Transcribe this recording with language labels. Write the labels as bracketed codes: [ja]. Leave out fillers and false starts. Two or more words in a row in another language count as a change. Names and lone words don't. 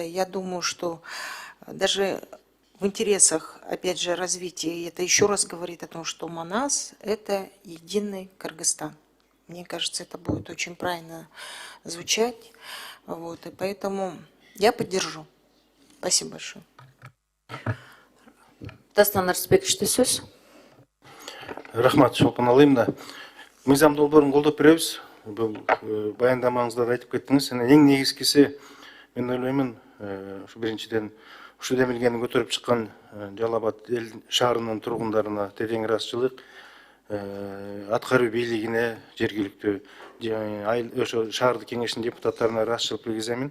[ru] Я думаю, что даже в интересах, опять же, развития, и это еще раз говорит о том, что Манас – это единый Кыргызстан. Мне кажется, это будет очень правильно звучать. Вот, и поэтому я поддержу. Спасибо большое. [ky] Дастан Арсбековичте сөз. Рахмат, Чолпан Алыевна. Мыйзам долбоорун колдоп беребиз. Бул баяндамаңызда да айтып кеттиңиз. Эң негизгиси, мен ойлоймун, ушу биринчиден ушу демилгени көтөрүп чыккан Жалал Абад шаарынын тургундарына терең ыраазычылык, аткаруу бийлигине, жергиликтүү ошо шаардык кеңештин депутаттарына ыраазычылык билгиземин.